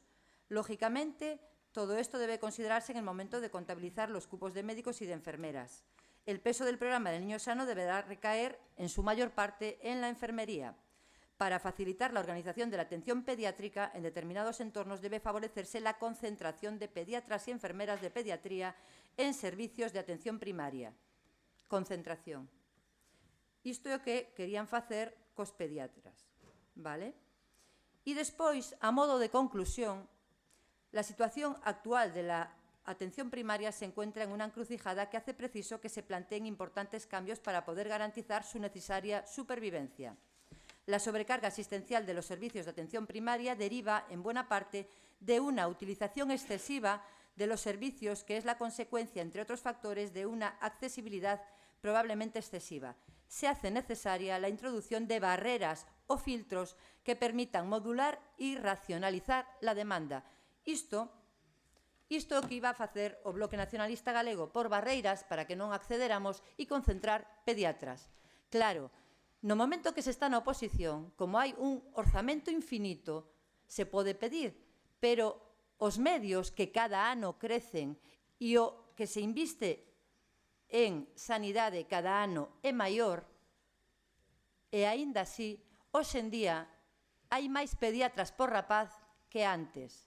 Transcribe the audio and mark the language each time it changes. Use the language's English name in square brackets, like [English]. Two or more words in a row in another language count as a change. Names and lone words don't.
[Spanish] Lógicamente, todo esto debe considerarse en el momento de contabilizar los cupos de médicos y de enfermeras. El peso del programa del niño sano deberá recaer, en su mayor parte, en la enfermería. Para facilitar la organización de la atención pediátrica, en determinados entornos debe favorecerse la concentración de pediatras y enfermeras de pediatría en servicios de atención primaria. Concentración. [Galician] Isto é o que querían facer cos pediatras. Vale? E despois, [Spanish] a modo de conclusión, la situación actual de la atención primaria se encuentra en una encrucijada que hace preciso que se planteen importantes cambios para poder garantizar su necesaria supervivencia. La sobrecarga asistencial de los servicios de atención primaria deriva, en buena parte, de una utilización excesiva de los servicios, que es la consecuencia, entre otros factores, de una accesibilidad probablemente excesiva. Se hace necesaria la introducción de barreras o filtros que permitan modular y racionalizar la demanda. [Galician] Isto é o que iba a facer o Bloque Nacionalista Galego, por barreiras para que non accederamos e concentrar pediatras. Claro, no momento que se está na oposición, como hai un orzamento infinito, se pode pedir, pero os medios que cada ano crecen e o que se inviste en sanidade cada ano é maior, e aínda así, hoxe en día, hai máis pediatras por rapaz que antes.